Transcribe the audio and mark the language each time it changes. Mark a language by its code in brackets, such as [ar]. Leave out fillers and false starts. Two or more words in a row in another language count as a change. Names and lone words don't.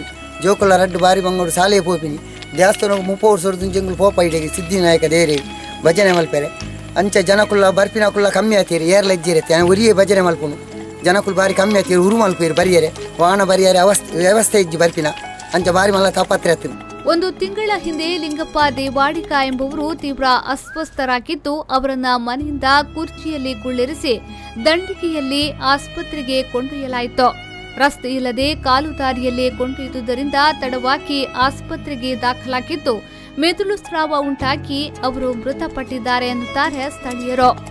[tcy] ಜೋಕುಲ ರಡ್ಡು ಬಾರಿ ಬಂಗೋಡು ಸಾಲೆ ಪೋಪಿನಿ ದೇವಸ್ಥಾನ 30 ವರ್ಷ ಎಂಗ್ಳು ಪೋಪ ಇಡೆಗೆ ಸಿದ್ಧಿನಾಯಕ ದೇರೆ ಭಜನೆ ಮಲ್ಪೆರೆ ಅಂಚೆ ಜನಕುಲ್ಲ ಬರ್ಪಿನಕುಲ್ಲ ಕಮ್ಮಿ ಆತೀರಿ ಏರ್ಲ ಇಜ್ಜಿರತ್ತೆ ಉರಿಯೇ ಭಜನೆ ಮಲ್ಪುನು ಜನಕುಲ್ ಬಾರಿ ಕಮ್ಮಿ ಆತೀರಿ ಉರು ಮಲ್ಪೀರಿ ಬರಿಯರೆ ವಾಹನ ಬರಿಯರೆ ವ್ಯವಸ್ಥೆ ಇಜ್ಜಿ ಬರ್ಪಿನ ಅಂಚೆ ಬಾರಿ ಮಲ್ಲ ತಾಪತ್ರೆ ಆಯ್ತು. [kn] ಒಂದು ತಿಂಗಳ ಹಿಂದೆ ಲಿಂಗಪ್ಪ ದೇವಾಡಿಗ ಎಂಬುವರು ತೀವ್ರ ಅಸ್ವಸ್ಥರಾಗಿದ್ದು ಅವರನ್ನ ಮನೆಯಿಂದ ಕುರ್ಚಿಯಲ್ಲಿ ಕುಳ್ಳಿರಿಸಿ ದಂಡಿಗೆಯಲ್ಲಿ ಆಸ್ಪತ್ರೆಗೆ ಕೊಂಡೊಯ್ಯಲಾಯಿತು. ರಸ್ತೆ ಇಲ್ಲದೆ ಕಾಲು ದಾರಿಯಲ್ಲೇ ಕೊಂಡೊಯ್ದುದರಿಂದ ತಡವಾಗಿ ಆಸ್ಪತ್ರೆಗೆ ದಾಖಲಾಗಿದ್ದು ಮೆದುಳು ಸ್ರಾವ ಉಂಟಾಗಿ ಅವರು ಮೃತಪಟ್ಟಿದ್ದಾರೆ ಎನ್ನುತ್ತಾರೆ ಸ್ಥಳೀಯರು.